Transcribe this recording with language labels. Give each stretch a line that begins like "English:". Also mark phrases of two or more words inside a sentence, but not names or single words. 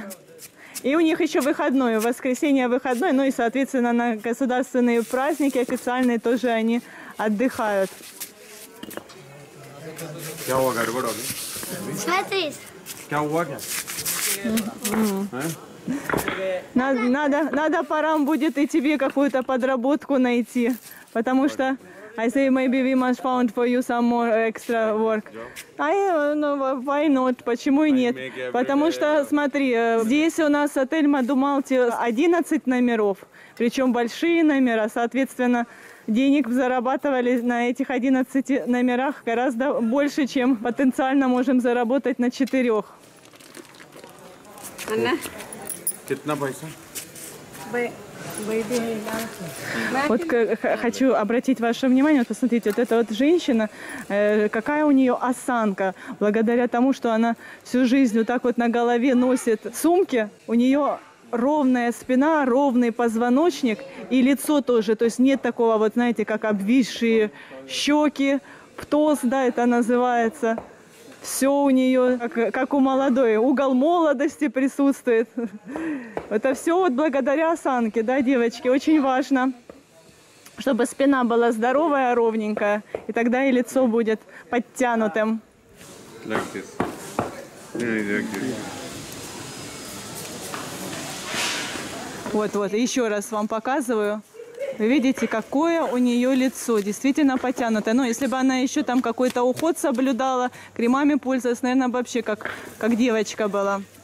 Russian: И у них еще выходной, в воскресенье выходной, ну и, соответственно, на государственные праздники официальные тоже они отдыхают. Смотри. Надо Парам будет и тебе какую-то подработку найти, потому что
English: I say maybe we must find for you some more extra work. Why not?
Russian: Почему и нет? Потому что, смотри, здесь у нас отель Мадумалти 11 номеров, причем большие номера, соответственно, денег зарабатывали на этих 11 номерах гораздо больше, чем потенциально можем заработать на 4.
Hindi: कितना पैसा?
Russian: Вот хочу обратить ваше внимание, вот посмотрите, вот эта вот женщина, какая у нее осанка. Благодаря тому, что она всю жизнь вот так вот на голове носит сумки, у нее ровная спина, ровный позвоночник и лицо тоже. То есть нет такого вот, знаете, как обвисшие щеки, птоз, да, это называется. Все у нее, как у молодой, угол молодости присутствует. Это все вот благодаря осанке, да, девочки, очень важно, чтобы спина была здоровая, ровненькая, и тогда и лицо будет подтянутым.
English: Like this. Yeah, exactly.
Russian: Вот, еще раз вам показываю. Вы видите, какое у нее лицо, действительно потянутое. Но если бы она еще там какой-то уход соблюдала, кремами пользовалась, наверное, вообще как девочка была.